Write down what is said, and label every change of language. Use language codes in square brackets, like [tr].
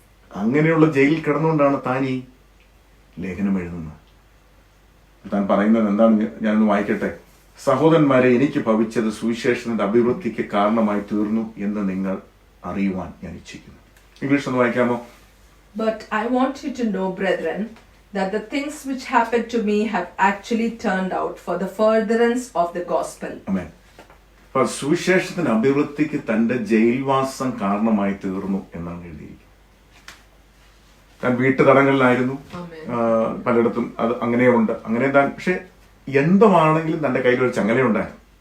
[ml] അങ്ങനെയുള്ള ജയിലിൽ കിടന്നുകൊണ്ടാണ് താൻ ഈ ലേഖനം എഴുതുന്നത്. താൻ പറയുന്നത് എന്താണ് ഞാനൊന്ന് വായിക്കട്ടെ. സഹോദരന്മാരെ, എനിക്ക് ഭവിച്ചത് സുവിശേഷത്തിന്റെ അഭിവൃദ്ധിക്ക് കാരണമായി തീർന്നു എന്ന് നിങ്ങൾ അറിയുവാൻ ഞാൻ ഇച്ഛിക്കുന്നു. ഇംഗ്ലീഷ് ഒന്ന് വായിക്കാമോ? [en] But I want you to know, brethren, that the things which happened to me have actually turned out for the furtherance of the gospel. Amen. [ml] അപ്പോൾ സുവിശേഷത്തിന്റെ അഭിവൃദ്ധിക്ക് തന്റെ ജയിൽവാസം കാരണമായി തീർന്നു എന്നാണ് എഴുതിയിരിക്കുന്നത്. താൻ വീട്ടുതടങ്കലിലായിരുന്നു. പലയിടത്തും അത് അങ്ങനെയുണ്ട്. അങ്ങനെ താൻ, പക്ഷെ എന്തുമാണെങ്കിലും തന്റെ കയ്യിൽ ഒരു ചങ്ങലയുണ്ടായിരുന്നു.